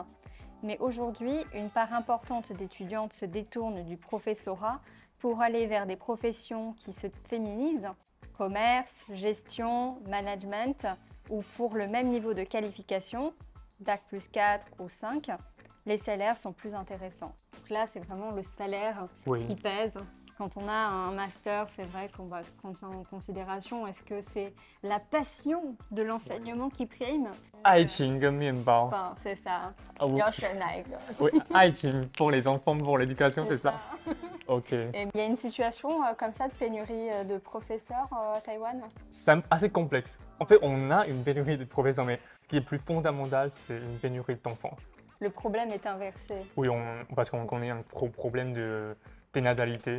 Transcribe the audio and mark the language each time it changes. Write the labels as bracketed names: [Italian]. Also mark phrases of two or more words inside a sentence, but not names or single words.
[French] Mais aujourd'hui, une part importante d'étudiantes se détournent du professorat pour aller vers des professions qui se féminisent, commerce, gestion, management, ou pour le même niveau de qualification, Bac plus 4 ou 5, les salaires sont plus intéressants. Donc là, c'est vraiment le salaire qui pèse. Quand on a un master, c'est vrai qu'on va prendre ça en considération. Est-ce que c'est la passion de l'enseignement qui prime? [Chinese] 爱情跟面包。 [French] Enfin, c'est ça. Ah, oui. [Chinese] 要选哪一个？ [French] Oui, 爱情 pour les enfants, pour l'éducation, c'est ça. Ok. Et il y a une situation comme ça de pénurie de professeurs à Taïwan? C'est assez complexe. En fait, on a une pénurie de professeurs, mais ce qui est plus fondamental, c'est une pénurie d'enfants. Le problème est inversé. Oui, parce qu'on connaît un problème de dénatalité.